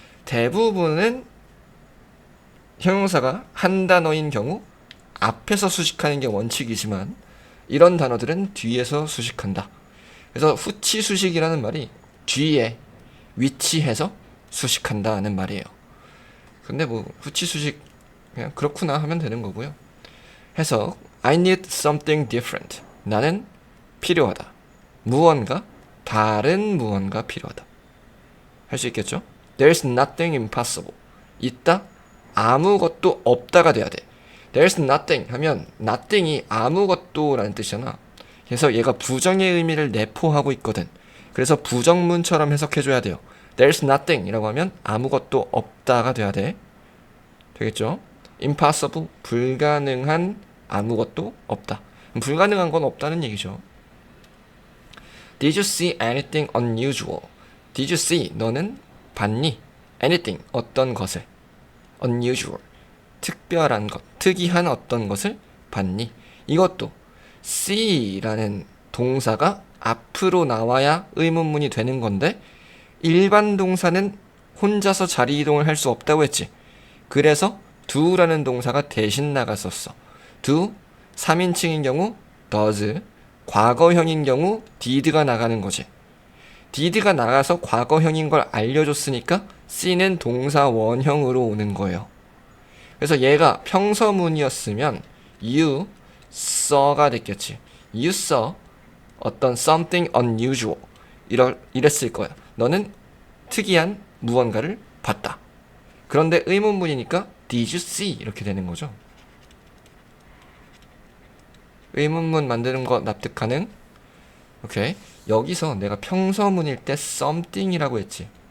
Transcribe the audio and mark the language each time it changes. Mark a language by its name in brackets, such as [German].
[Korean] 대부분은 형용사가 한 단어인 경우 앞에서 수식하는 게 원칙이지만 이런 단어들은 뒤에서 수식한다. 그래서 후치 수식이라는 말이 뒤에 위치해서 수식한다는 말이에요. 근데 뭐 후치 수식 그냥 그렇구나 하면 되는 거고요. 해석 [English] I need something different. [Korean] 나는 필요하다. 무언가 다른 무언가 필요하다. 할 수 있겠죠? [English] There's nothing impossible. [Korean] 있다? 아무것도 없다가 돼야 돼. [English] There's nothing [Korean] 하면 nothing이 아무것도 라는 뜻이잖아. 그래서 얘가 부정의 의미를 내포하고 있거든. 그래서 부정문처럼 해석해줘야 돼요. [English] There's nothing [Korean] 이라고 하면 아무것도 없다가 돼야 돼. 되겠죠? Impossible 불가능한 아무것도 없다. 불가능한 건 없다는 얘기죠. [English] Did you see anything unusual? Did you see? [Korean] 너는 봤니? Anything 어떤 것을? Unusual 특별한 것, 특이한 어떤 것을 봤니? 이것도 see라는 동사가 앞으로 나와야 의문문이 되는 건데 일반 동사는 혼자서 자리 이동을 할 수 없다고 했지. 그래서 do라는 동사가 대신 나갔었어. do 3인칭인 경우 does, 과거형인 경우 did가 나가는 거지. did가 나가서 과거형인 걸 알려줬으니까 see는 동사 원형으로 오는 거예요. 그래서 얘가 평서문이었으면 [English] you saw [Korean] 가 됐겠지. [English] You saw [Korean] 어떤 [English] something unusual [Korean] 이랬을 거야. 너는 특이한 무언가를 봤다. 그런데 의문문이니까 [English] did you see [Korean] 이렇게 되는 거죠. 의문문 만드는 거 납득 가능? 오케이. 여기서 내가 평서문일 때 something이라고 했지.